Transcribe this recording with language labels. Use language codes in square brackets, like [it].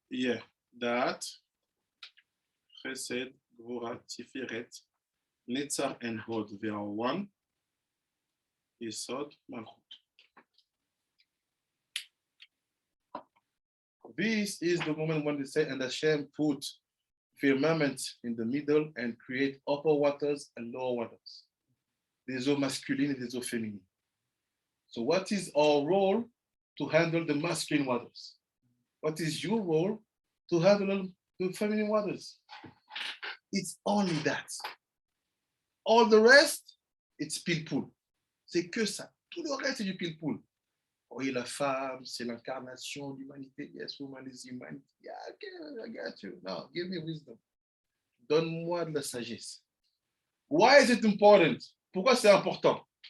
[en] Yeah. Dot. Chesed, Gvura, Tiferet, Netzar, and Hod. They are 1. Yesod, Malchut. This is the moment when they say, and Hashem put firmament in the middle and create upper waters and lower waters. [fr] Des eaux masculines et des eaux féminines. [en] So what is our role? To handle the masculine waters. What is your role? To handle the feminine waters. It's only that. All the rest, it's pile-poule. [fr] C'est que ça. Tout le reste, c'est du pile-poule. Oui, la femme, c'est l'incarnation de l'humanité. [en] Yes, woman is humanity. Yeah, okay, I got you. No, give me wisdom. [fr] Donne-moi de la sagesse. [en] Why is it important? [fr] Pourquoi c'est important?